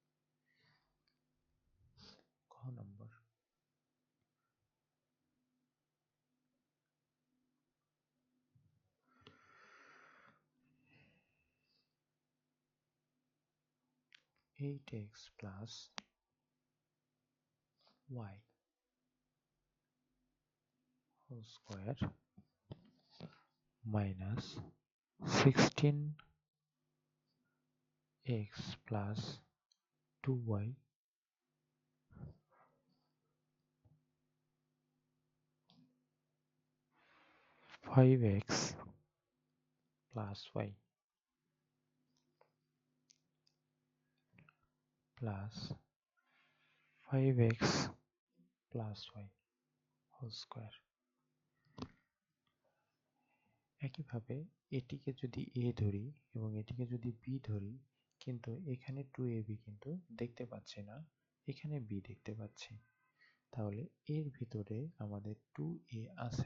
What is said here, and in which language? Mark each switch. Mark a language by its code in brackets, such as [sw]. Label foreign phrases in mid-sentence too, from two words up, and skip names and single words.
[bn] খ নম্বর, [en] 8x plus y whole square minus 16 x plus 2y 5x plus y plus 5x plus y whole square। [bn] একইভাবে এটিকে যদি a ধরি এবং এটিকে যদি b ধরি, কিন্তু এখানে 2ab কিন্তু দেখতে পাচ্ছি না, এখানে b দেখতে পাচ্ছি, তাহলে এর ভিতরে আমাদের 2a আছে।